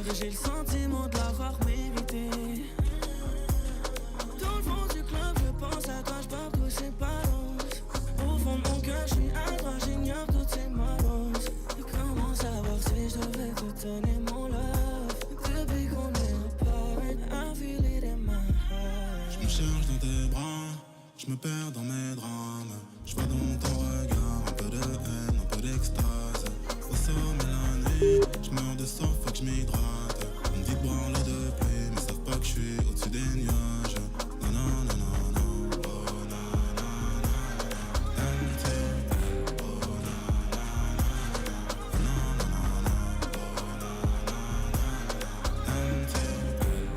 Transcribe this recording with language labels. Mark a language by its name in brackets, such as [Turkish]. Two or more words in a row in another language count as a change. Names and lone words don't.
[French] Et j'ai le sentiment de l'avoir mérité. Dans le fond du club, je pense à toi, je barre tous ces balances. Au fond de mon cœur, je suis à droite, j'ignore toutes ces malances. Et comment savoir si je devrais te donner mon love? Depuis qu'on est [English] apart, I feel it in my heart. [French] Je me cherche dans tes bras, je me perds dans mes drames. Je vois dans ton regard un peu de haine, un peu d'extase. Au sommet la nuit, je meurs de soif, faut que je m'hydrate. On me dit de boire l'eau de pluie, mais savent pas que je suis au-dessus des nuages. Non, non, non, non, non. Oh, na, na, na, na. MTL. Oh, na, na, na, na. Oh, na, na, na, na. Oh, na, na, na, na. MTL.